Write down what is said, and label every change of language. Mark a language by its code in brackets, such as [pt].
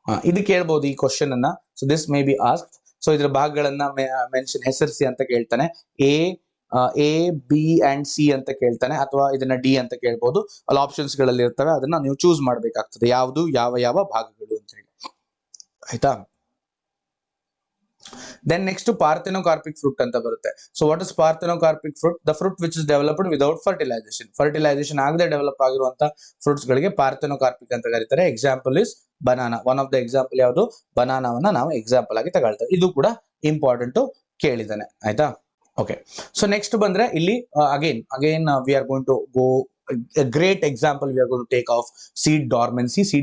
[kn] ಇದು ಕೇಳ್ಬೋದು ಈ ಕ್ವಶನ್ ಅನ್ನ. [en] So this may be asked. [kn] So ಇದ್ರ ಭಾಗಗಳನ್ನ ಮೆನ್ಷನ್, ಹೆಸರಿಸಿ ಅಂತ ಕೇಳ್ತಾನೆ. ಎ ಬಿ ಅಂಡ್ ಸಿ ಅಂತ ಕೇಳ್ತಾನೆ, ಅಥವಾ ಇದನ್ನ ಡಿ ಅಂತ ಕೇಳ್ಬೋದು. ಅಲ್ಲಿ ಆಪ್ಷನ್ಸ್ ಗಳಲ್ಲಿ ಇರ್ತವೆ, ಅದನ್ನ ನೀವು ಚೂಸ್ ಮಾಡ್ಬೇಕಾಗ್ತದೆ, ಯಾವುದು ಯಾವ ಭಾಗಗಳು ಅಂತ ಹೇಳಿ. ಆಯ್ತಾ. [en] Then next parthenocarpic fruit [kn] ಅಂತ ಬರುತ್ತೆ. [en] So what is parthenocarpic fruit? The fruit which is developed without fertilization. [kn] Fertilization ಆಗದೆ ಡೆವಲಪ್ ಆಗಿರುವಂತ ಫ್ರೂಟ್ಸ್ ಗಳಿಗೆ parthenocarpic ಅಂತ ಕರೀತಾರೆ. [en] Example is banana. One of the example [kn] ಯಾವುದು, ಬನಾನಾವನ್ನ ನಾವು ಎಕ್ಸಾಂಪಲ್ ಆಗಿ ತಗೊಳ್ತೇವೆ. ಇದು ಕೂಡ ಇಂಪಾರ್ಟೆಂಟ್ ಕೇಳಿದಾನೆ. ಆಯ್ತಾ. [en] Okay, so next ಬಂದ್ರೆ ಇಲ್ಲಿ again we are going to go a great example we are going to take of seed dormancy.